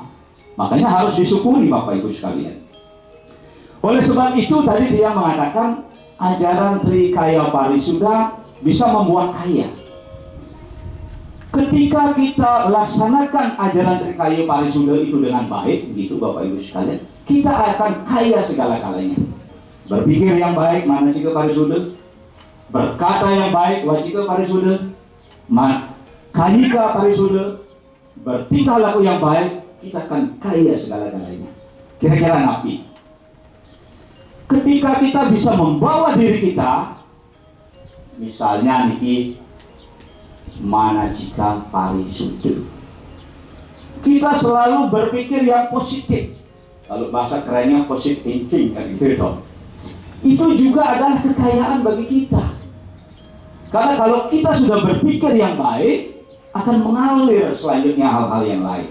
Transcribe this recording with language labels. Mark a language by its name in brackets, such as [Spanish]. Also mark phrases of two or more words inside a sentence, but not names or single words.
[Indonesian] Makanya harus disyukuri Bapak Ibu sekalian. Oleh sebab itu tadi dia mengatakan ajaran Trikaya Parisuda bisa membuat kaya. Ketika kita laksanakan ajaran Trikaya Parisuda itu dengan baik, gitu Bapak Ibu sekalian, kita akan kaya segala-galanya. Berpikir yang baik, manacika parisuda. Berkata yang baik, wacika parisuda. Kayika parisuda. Bertingkah laku yang baik, kita akan kaya segala-galanya. Kira-kira napi. Ketika kita bisa membawa diri kita, misalnya niki manacika parisuda, kita selalu berpikir yang positif. Kalau bahasa kerennya [English] positive thinking [Indonesian] kan gitu. Itu juga adalah kekayaan bagi kita. Karena kalau kita sudah berpikir yang baik, akan mengalir selanjutnya hal-hal yang lain.